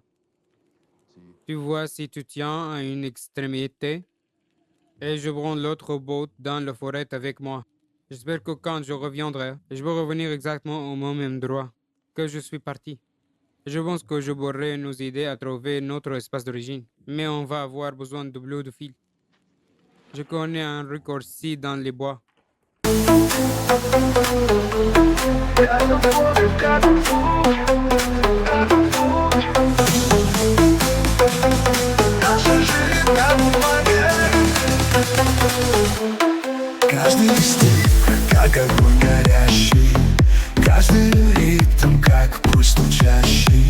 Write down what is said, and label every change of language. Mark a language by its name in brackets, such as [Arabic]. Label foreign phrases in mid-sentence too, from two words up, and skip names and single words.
[French] Tu vois, si tu tiens à une extrémité, et je prends l'autre bout dans la forêt avec moi. J'espère que quand je reviendrai, je vais revenir exactement au même endroit que je suis parti. Je pense que je pourrais nous aider à trouver notre espace d'origine, mais on va avoir besoin de bleu de fil. Je connais un raccourci dans les bois. [Russian] Каждый стих, как огонь горящий, каждый ритм, как пульс стучащий.